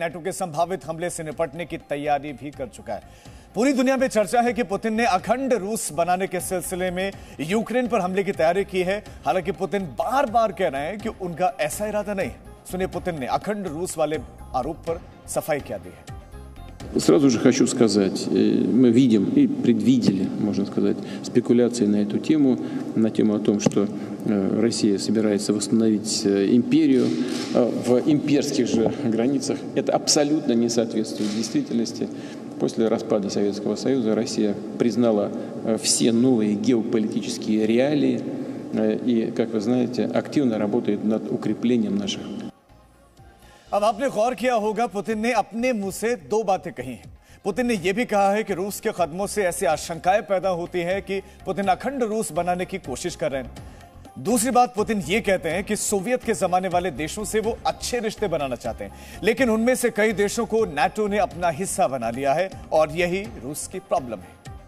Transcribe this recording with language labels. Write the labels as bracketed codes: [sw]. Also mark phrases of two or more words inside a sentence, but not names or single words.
[hi] नाटो के संभावित हमले से निपटने की तैयारी भी कर चुका है। पूरी दुनिया में चर्चा है कि पुतिन ने अखंड रूस बनाने के सिलसिले में यूक्रेन पर हमले की तैयारी की है। हालांकि पुतिन बार बार कह रहे हैं कि उनका ऐसा इरादा नहीं। सुनिए पुतिन ने अखंड रूस वाले आरोप पर सफाई क्या दी है। [ru] Сразу же хочу сказать, мы видим и предвидели, можно сказать, спекуляции на эту тему, на тему о том, что Россия собирается восстановить империю в имперских же границах. Это абсолютно не соответствует действительности. После распада Советского Союза Россия признала все новые геополитические реалии и, как вы знаете, активно работает над укреплением наших. [hi] अब आपने गौर किया होगा, पुतिन ने अपने मुंह से दो बातें कही हैं। पुतिन ने यह भी कहा है कि रूस के कदमों से ऐसी आशंकाएं पैदा होती हैं कि पुतिन अखंड रूस बनाने की कोशिश कर रहे हैं। दूसरी बात, पुतिन ये कहते हैं कि सोवियत के जमाने वाले देशों से वो अच्छे रिश्ते बनाना चाहते हैं, लेकिन उनमें से कई देशों को नाटो ने अपना हिस्सा बना लिया है और यही रूस की प्रॉब्लम है।